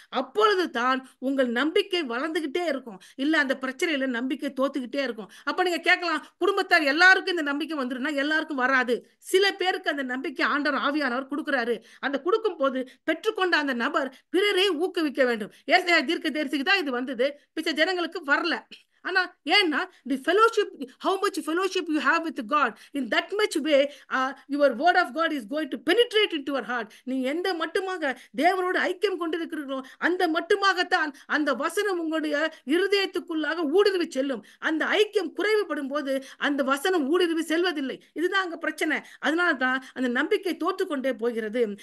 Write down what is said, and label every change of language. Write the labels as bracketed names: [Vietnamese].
[Tamil] அப்பொழுது தான் உங்கள் நம்பிக்கை வளர்ந்துகிட்டே இருக்கும். இல்ல அந்த பிரச்சனையில நம்பிக்கை தோத்துக்கிட்டே இருக்கும். அப்ப நீங்க கேட்கலாம், குடும்பத்தார் எல்லாருக்கும் இந்த நம்பிக்கை வந்துருன்னா எல்லாருக்கும் வராது. சில பேருக்கு அந்த நம்பிக்கை ஆண்டவர் ஆவியானவர் கொடுக்கிறாரு. அந்த கொடுக்கும் போது பெற்றுக்கொண்ட அந்த நபர் பிறரை ஊக்குவிக்க வேண்டும். ஏசாயா தீர்க்கதரிசிக்கு தான் இது வந்தது, பிச்சை ஜனங்களுக்கு வரல. ஆனா ஏன்னா [English] the fellowship, how much fellowship you have with God, in that much way your word of God is going to penetrate into your heart. [Tamil] நீ எந்த மட்டுமாக தேவனோடு ஐக்கியம் கொண்டிருக்கிறீர்களோ அந்த மட்டுமாகத்தான் அந்த வசனம் உங்களுடைய இருதயத்துக்குள்ளாக ஊடுருவி செல்லும். அந்த ஐக்கியம் குறைவுபடும் போது அந்த வசனம் ஊடுருவி செல்வதில்லை. இதுதான் அங்க பிரச்சனை. அதனால தான் அந்த நம்பிக்கை தோற்றுக்கொண்டே போகிறது.